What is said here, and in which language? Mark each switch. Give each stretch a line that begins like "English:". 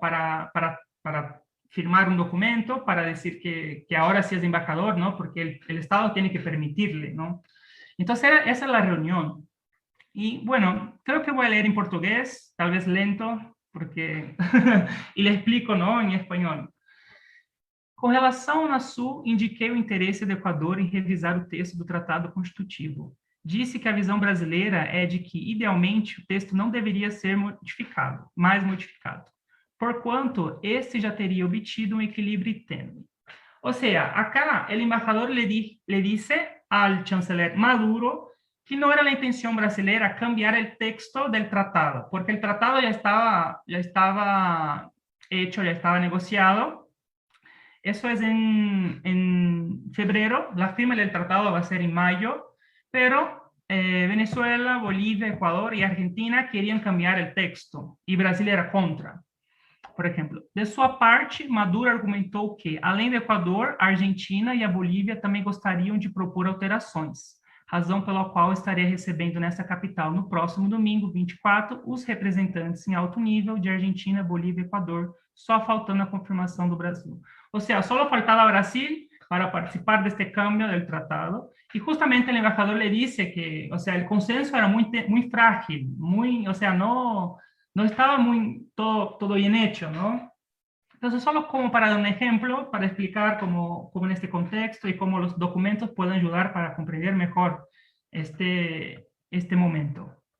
Spanish: Para firmar un documento, para decir que ahora sí es embajador, ¿no? Porque el Estado tiene que permitirle, ¿no? Entonces, esa es la reunión. Y bueno, creo que voy a leer en portugués, tal vez lento, porque... y le explico, ¿no? En español.
Portuguese: Com relação ao Unasul, indiquei o interesse do Equador em revisar o texto do Tratado Constitutivo. Disse que a visão brasileira é de que, idealmente, o texto não deveria ser mais modificado, porquanto este já teria obtido um equilíbrio tênue. Ou seja,
Spanish: acá o embajador le dice al chanceler Maduro que no era la intención brasileña cambiar el texto del tratado, porque el tratado ya estaba hecho, ya estaba negociado. Eso es en febrero, la firma del tratado va a ser en mayo, pero Venezuela, Bolivia, Ecuador y Argentina querían cambiar el texto y Brasil era contra.
Portuguese: Por exemplo, de sua parte, Maduro argumentou que, além do Equador, a Argentina e a Bolívia também gostariam de propor alterações, razão pela qual estaria recebendo nessa capital, no próximo domingo, 24, os representantes em alto nível de Argentina, Bolívia e Equador, só faltando a confirmação do Brasil. Ou seja, só faltava Brasil para participar deste
Spanish: cambio del tratado, y justamente el embajador le dice que, o sea, el consenso era muy, muy frágil, muy, o sea, no estaba muy todo bien hecho, ¿no? Entonces, solo como para dar un ejemplo, para explicar cómo en este contexto y cómo los documentos pueden ayudar para comprender mejor este momento.